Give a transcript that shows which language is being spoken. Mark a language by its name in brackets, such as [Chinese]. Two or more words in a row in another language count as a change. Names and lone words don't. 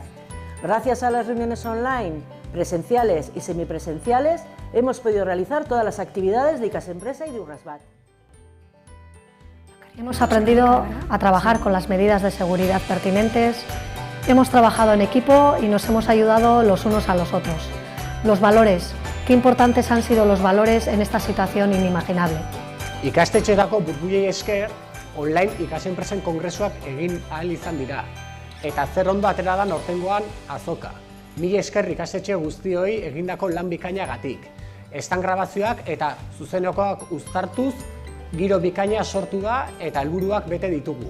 [Spanish] Gracias a las reuniones online, presenciales y semipresenciales, hemos podido realizar todas las actividades de Ikasempresa y de Urrasbat. Hemos aprendido a trabajar con las medidas de seguridad pertinentes, hemos trabajado en equipo y nos hemos ayudado los unos a los otros. Los valores, qué importantes han sido los valores en esta situación inimaginable. [Basque] Ikastetxeetako burbuilei esker, online ikasenpresen kongresuak egin ahal izan dira. Eta zer ondo atera da aurtengoan azoka. Mila esker ikastetxe guztioi egindako lan bikainagatik. Estan grabazioak eta zuzenekoak uztartuz, giro bikaina sortu da eta helburuak bete ditugu.